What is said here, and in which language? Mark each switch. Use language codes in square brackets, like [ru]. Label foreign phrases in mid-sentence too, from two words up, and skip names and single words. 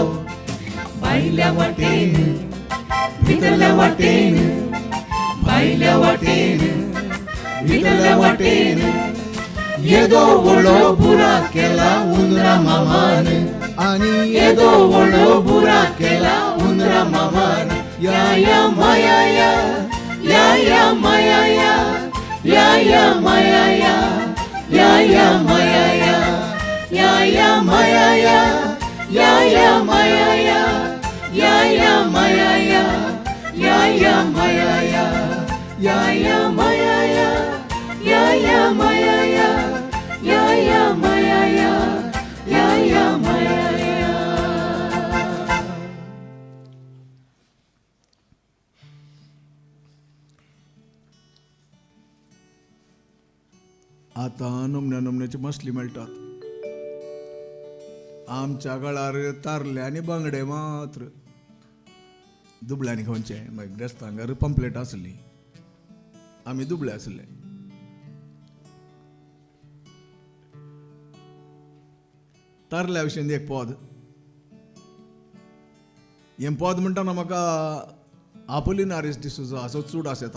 [kok] भायल्या वाटेन भितरल्या वाटेन, भायल्या वाटेन भितरल्या वाटेन, येदो व्हडलो बुराक केला उंदरा मामान, आनी येदो व्हडलो बुराक केला उंदरा मामान. या या माया या या माया या माया या माया या माया या माया या माया या माया या माया या माया या माया या माया. आता नमण्या नमण्याची मसली मेळटात. आमच्या काळार तारले आनी बांगडे मात्र दुबळ्यांनी खंयचे मागीर रेस्तांगार पंप्लेट आसली, आमी दुबळे आसले. तारल्या विशयी एक पद, हें पद म्हणटाना म्हाका आपोलिनारीस डिसूजा हाचो चूड आसता.